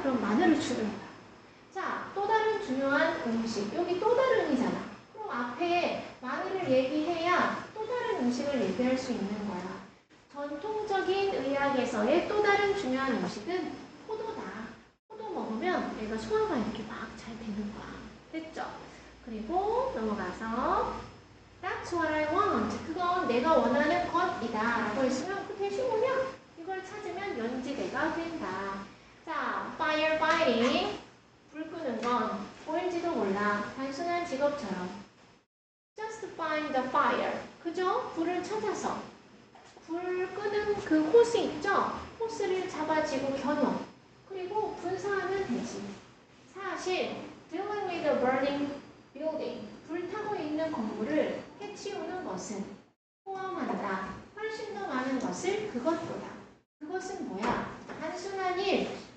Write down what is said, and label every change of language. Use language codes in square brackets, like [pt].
[ko] 그럼 마늘을 주는 거야. 자, 또 다른 중요한 음식. 여기 또 다른이잖아. 그럼 앞에 마늘을 얘기해야 또 다른 음식을 얘기할 수 있는 거야. 전통적인 의학에서의 또 다른 중요한 음식은 포도다. 포도 먹으면 내가 소화가 이렇게 막 잘 되는 거야. 됐죠? 그리고 넘어가서 [en] That's what I want. [ko] 그건 내가 원하는 것이다. 라고 했으면 그 대신 뭐냐? 이걸 찾으면 연지대가 된다. [en] 자, firefighting. [ko] 불 끄는 건 보일지도 몰라. 단순한 직업처럼. [en] Just find the fire. [ko] 그죠? 불을 찾아서. 불 끄는 그 호스 있죠? 호스를 잡아지고 겨누. 그리고 분사하면 되지. [en] 사실 dealing with a burning building. [ko] 불타고 있는 건물을 해치우는 것은 포함한다. 훨씬 더 많은 것을 그것보다. 그것은 뭐야? 단순한 일.